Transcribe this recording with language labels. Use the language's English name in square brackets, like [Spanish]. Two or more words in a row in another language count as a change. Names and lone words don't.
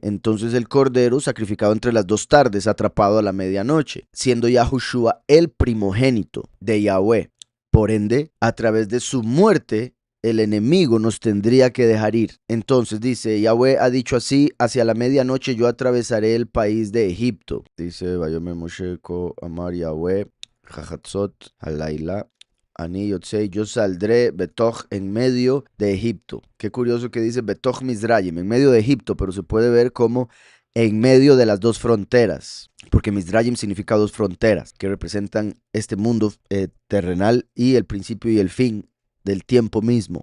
[Spanish] Entonces el cordero sacrificado entre las 2 tardes, atrapado a la medianoche, siendo Yahushua el primogénito de Yahweh. Por ende, a través de su muerte, el enemigo nos tendría que dejar ir. Entonces dice, Yahweh ha dicho así, hacia la medianoche yo atravesaré el país de Egipto. Dice, [Hebrew] ויאמר משה כה אמר יהוה, כחצות, הלילה, אני יוצא, [Spanish] yo saldré [Hebrew] Betoch [Spanish] en medio de Egipto. Qué curioso que dice [Hebrew] בתוך מצרים, [Spanish] en medio de Egipto, pero se puede ver como en medio de las 2 fronteras, porque Mizrayim significa 2 fronteras, que representan este mundo terrenal y el principio y el fin del tiempo mismo.